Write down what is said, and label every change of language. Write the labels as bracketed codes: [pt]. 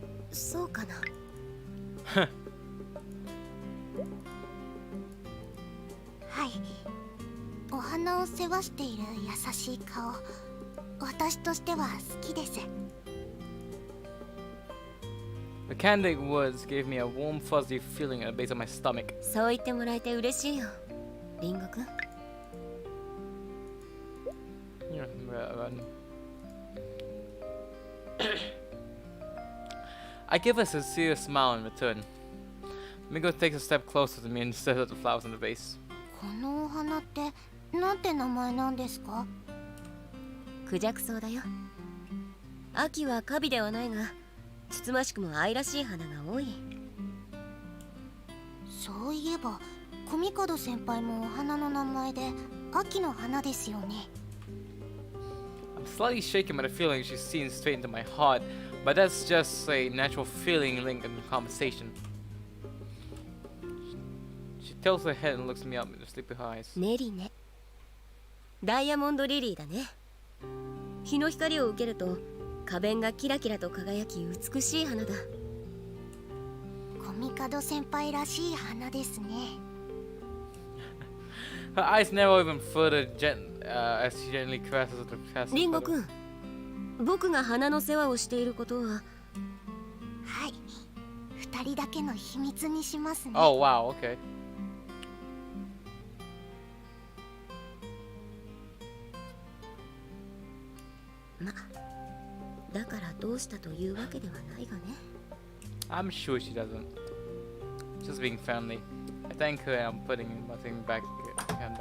[ja] そうかな。はい。お花を世話している優しい顔、私としては好きです。 [en] The candid words gave me a warm, fuzzy feeling at the base of my stomach. [ja] そう言ってもらえて嬉しいよ、リンゴくん。 [en] Yeah, I give a sincere smile in return. Mingo takes a step closer to me and stares at the flowers in the vase. [ja] このお花ってなんて名前なんですか？クジャクソウだよ。秋はカビではないが、つつましくも愛らしい花が多い。そういえば、コミカド先輩もお花の名前で秋の花ですよね。 [en] I'm slightly shaken by the feeling she's seen straight into my heart, but that's just a natural feeling linked in the conversation. She tilts her head and looks me up with her sleepy eyes. [ja] ネリね。ダイヤモンドリリーだね。日の光を受けると花弁がキラキラと輝き美しい花だ。コミカド先輩らしい花ですね。 [en] Her eyes narrow even further as she gently caresses the castle. [ja] リンゴくん、僕が花の世話をしていることは。はい、二人だけの秘密にしますね。 [en] Oh wow, okay. [ja] ま、だからどうしたというわけではないがね。 [en] I'm sure she doesn't. Just being friendly. I thank her and I'm putting my thing back in my hand.